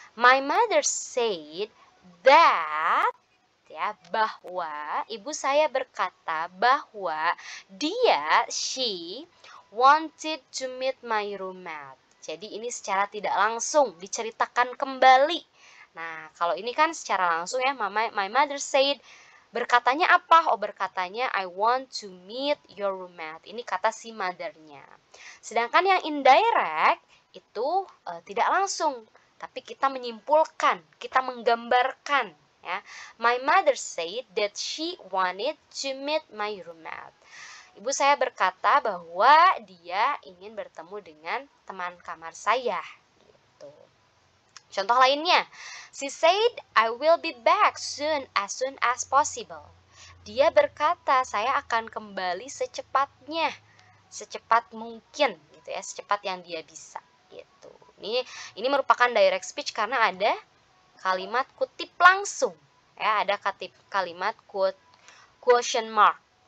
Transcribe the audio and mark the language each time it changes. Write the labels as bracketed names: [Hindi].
[English] My mother said that, [Indonesian] ya, bahwa ibu saya berkata bahwa [English] she wanted to meet my roommate. [Indonesian] Jadi ini secara tidak langsung diceritakan kembali. Nah, kalau ini kan secara langsung ya, [English] my mother said, [Indonesian] berkatanya apa? [English] Oh, [Indonesian] berkatanya [English] I want to meet your roommate. [Indonesian] Ini kata si mother-nya. Sedangkan yang indirect itu tidak langsung, tapi kita menyimpulkan, kita menggambarkan, ya. [English] My mother said that she wanted to meet my roommate. [Indonesian] Ibu saya berkata bahwa dia ingin bertemu dengan teman kamar saya, gitu. Contoh lainnya, [English] she said, I will be back soon as possible. [Indonesian] Dia berkata, saya akan kembali secepatnya, secepat mungkin, gitu ya, secepat yang dia bisa, gitu. Ini merupakan direct speech karena ada kalimat kutip langsung, ya, ada kalimat quotation mark.